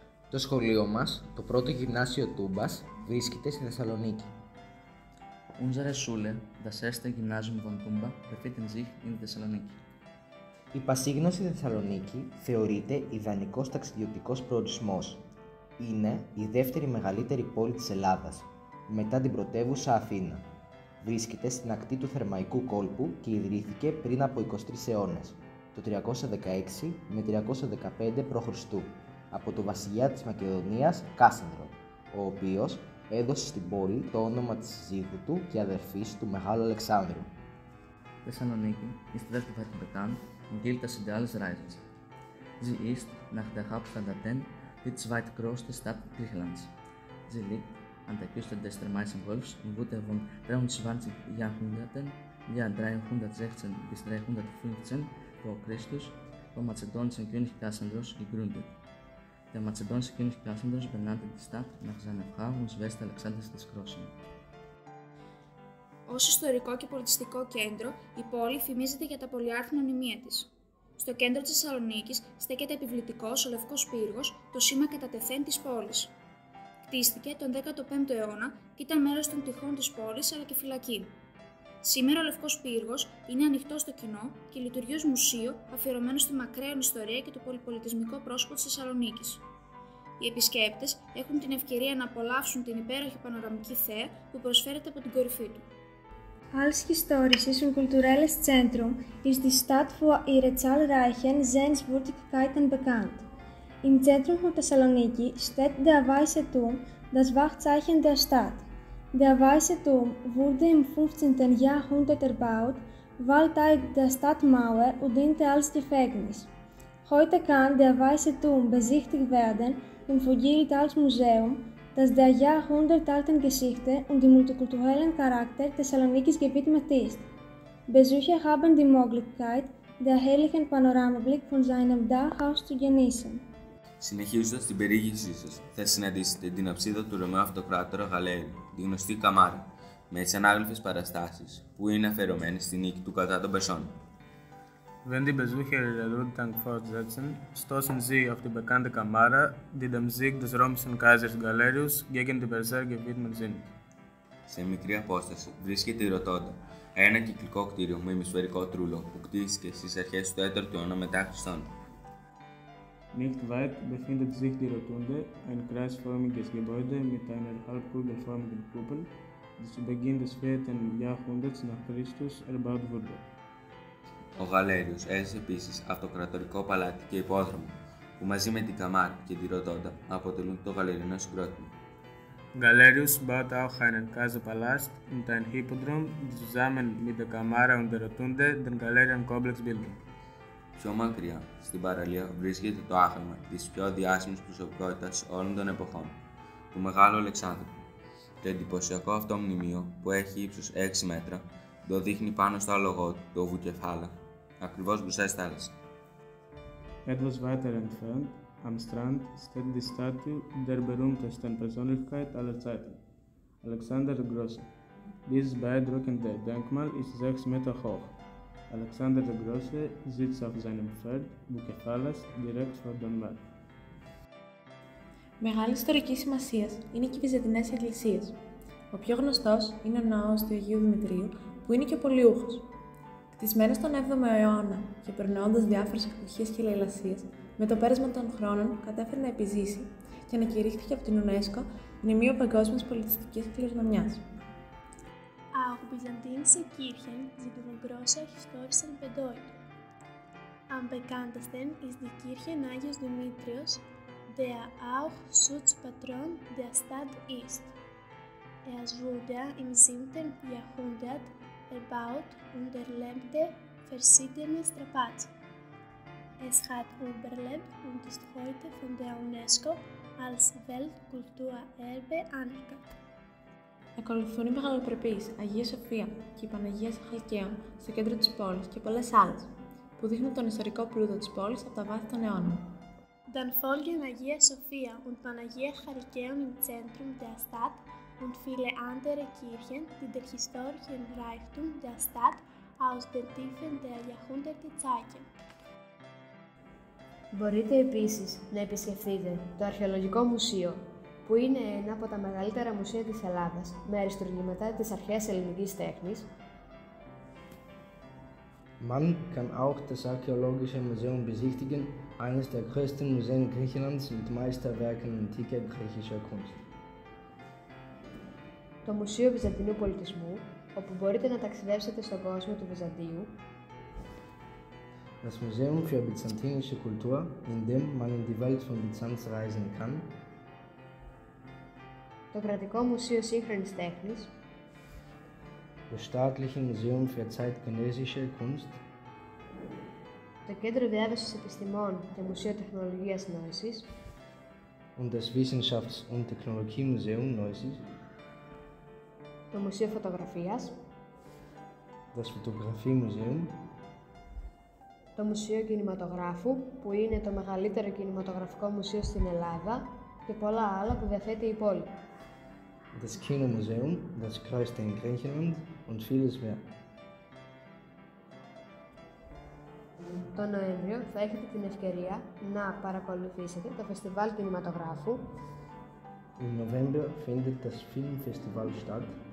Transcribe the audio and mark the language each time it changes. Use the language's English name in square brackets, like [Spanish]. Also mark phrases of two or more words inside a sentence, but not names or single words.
[Greek] Το σχολείο μας, το πρώτο γυμνάσιο Τούμπας, βρίσκεται στη Θεσσαλονίκη. [German] Unsere Schule, das erste Gymnasium von Tumba, befindet sich in Thessaloniki. [Greek] Η Πασίγνωση Θεσσαλονίκη θεωρείται ιδανικός ταξιδιωτικός προορισμός. Είναι η δεύτερη μεγαλύτερη πόλη της Ελλάδας, μετά την πρωτεύουσα Αθήνα. Βρίσκεται στην ακτή του Θερμαϊκού κόλπου και ιδρύθηκε πριν από 23 αιώνες, το 316 με 315 π.Χ. από τον βασιλιά της Μακεδονίας Κάσανδρο, ο οποίος έδωσε στην πόλη το όνομα της σύζυγου του και αδερφής του Μεγάλου Αλεξάνδρου. [German] Thessaloniki ist weltweit bekannt und gilt als ideales Reiseziel. Sie ist nach der Hauptstadt Athen die zweitgrößte Stadt Griechenlands. Sie liegt an der Küste des Thermaischen Golfs und wurde von 23 Jahrhunderten, Jahr 316 bis 315 v.Chr. vom mazedonischen König Kassandros gegründet. Der mazedonische König Kassandros benannte die Stadt nach seiner Frau und Schwester Alexanders des Großen. [Greek] Ως ιστορικό και πολιτιστικό κέντρο, η πόλη φημίζεται για τα πολυάριθμα μνημεία της. Στο κέντρο της Θεσσαλονίκης στέκεται επιβλητικός ο Λευκός Πύργος, το σήμα κατά τεθέν της πόλης. Κτίστηκε τον 15ο αιώνα και ήταν μέρος των τυχών της πόλης αλλά και φυλακή. Σήμερα ο Λευκός Πύργος είναι ανοιχτό στο κοινό και λειτουργεί ως μουσείο αφιερωμένο στη μακραίων ιστορία και το πολυπολιτισμικό πρόσωπο της Θεσσαλονίκης. Οι επισκέπτες έχουν την ευκαιρία να απολαύσουν την υπέροχη πανοραμική θέα που προσφέρεται από την κορυφή του. [German] Als historisches und kulturelles Zentrum ist die Stadt für ihre zahlreichen Sehenswürdigkeiten bekannt. Im Zentrum von Thessaloniki steht der Weiße Turm, das Wahrzeichen der Stadt. Der Weiße Turm wurde im 15. Jahrhundert erbaut, war Teil der Stadtmauer und diente als Gefängnis. Heute kann der Weiße Turm besichtigt werden und fungiert als Museum, das der jahrhundertalten Geschichte und dem multikulturellen Charakter Thessalonikis gewidmet ist. Besucher haben die Möglichkeit, den herrlichen Panoramablick von seinem Dach aus zu genießen. [Greek] Συνεχίζοντας την περιήγησή σας, θα συναντήσετε την αψίδα του Ρωμαίου Αυτοκράτορα Γαλέριου, τη γνωστή Καμάρα, με τις ανάγλυφες παραστάσεις που είναι αφιερωμένες στη νίκη του κατά των Περσών. [German] Wenn die Besucher ihre Rundgang fortsetzen, stoßen sie auf die bekannte Kamara, die dem Sieg des römischen Kaisers Galerius gegen die Perser gewidmet sind. [Greek] Σε μικρή απόσταση βρίσκεται η Ρωτόντα, ένα κυκλικό κτίριο με ημισφαιρικό τρούλο που κτίστηκε στις αρχές του 4ου αιώνα μετά Χριστόν. [German] Nicht weit befindet sich die Rotunde, ein kreisförmiges Gebäude mit einer halbkugelförmigen Kuppel, die zu Beginn des 4. Jahrhunderts nach Christus erbaut wurde. [Greek] Ο Γαλέριος έζησε επίσης αυτοκρατορικό παλάτι και υπόδρομο, που μαζί με την Καμάρα και τη Ρωτόντα αποτελούν το γαλερινό συγκρότημα. [German] Galerius baute auch einen Kaiserpalast und ein Hippodrom, die zusammen mit der Kamara und der Rotunde den Galerian-Komplex bilden. [Greek] Πιο μακριά, στην παραλία, βρίσκεται το άγαλμα της πιο διάσημης προσωπικότητας όλων των εποχών, του Μεγάλου Αλεξάνδρου. Το εντυπωσιακό αυτό μνημείο, που έχει ύψος 6 μέτρα, το δείχνει πάνω στο άλογο του, το Βουκεφάλα, ακριβώς μπροστά στη θάλασσα. [German] Etwas weiter entfernt, am Strand, steht die Statue der berühmtesten Persönlichkeit aller Zeiten, Alexander der Große. Dieses beeindruckende Denkmal ist 6 Meter hoch. Alexander der Große sitzt auf seinem Pferd, Bukephalas, direkt vor dem Meer. [Greek] Μεγάλη ιστορική σημασία είναι και οι βυζαντινές εκκλησίες. Ο πιο γνωστός είναι ο ναός του Αγίου Δημητρίου, που είναι και ο Πολιούχος. Κτισμένος τον 7ο αιώνα και περνώντας διάφορες εκδοχές και λαιλασίες, με το πέρασμα των χρόνων κατάφερε να επιζήσει και ανακηρύχθηκε από την UNESCO Μνημείο Παγκόσμιας Πολιτιστικής Κληρονομιάς. [German] Auch byzantinische Kirchen sind von großer historischen Bedeutung. Am bekanntesten ist die Kirche Agios Dimitrios, der auch Schutzpatron der Stadt ist. Es wurde im 7. Jahrhundert erbaut und erlebte verschiedene Strapazen. Es hat überlebt und ist heute von der UNESCO als Weltkulturerbe anerkannt. [Greek] Ακολουθούν οι μεγαλοπρεπείς Αγία Σοφία και η Παναγία Σαχαλκαίων στο κέντρο της πόλης και πολλές άλλες, που δείχνουν τον ιστορικό πλούτο της πόλης από τα βάθη των αιώνων. [German] Dann folgen Hagia Sophia und Panagia Chalkeon im Zentrum der Stadt und viele andere Kirchen, die den historischen Reichtum der Stadt aus den Tiefen der Jahrhunderte zeigen. [Greek] Μπορείτε επίσης να επισκεφτείτε το Αρχαιολογικό Μουσείο, που είναι ένα από τα μεγαλύτερα μουσεία της Ελλάδας, με αριστουργήματα της αρχαίας ελληνικής τέχνης. [German] Man kann auch das Archäologische Museum besichtigen, eines der größten Museen Griechenlands mit Meisterwerken antiker griechischer Kunst. [Greek] Το Μουσείο Βυζαντινού Πολιτισμού, όπου μπορείτε να ταξιδέψετε στον κόσμο του Βυζαντίου. [German] Das Museum für byzantinische Kultur, in dem man in die Welt von Byzanz reisen kann. [Greek] Το Κρατικό Μουσείο Σύγχρονης Τέχνης. [German] Das Staatliche Museum für zeitgenössische Kunst. [Greek] Το Κέντρο Διάδοσης Επιστημών και Μουσείο Τεχνολογίας Νόησης. [German] Und das Wissenschafts- und Technologiemuseum Neusis. [Greek] Το Μουσείο Φωτογραφίας. [German] Das Fotografiemuseum. [Greek] Το Μουσείο Κινηματογράφου, που είναι το μεγαλύτερο κινηματογραφικό μουσείο στην Ελλάδα, και πολλά άλλα που διαθέτει η πόλη. [German] Das Kinomuseum, das größte in Griechenland und vieles mehr. [Greek] Το Νοέμβριο θα έχετε την ευκαιρία να παρακολουθήσετε το Φεστιβάλ Κινηματογράφου. [German] Im November findet das Filmfestival statt.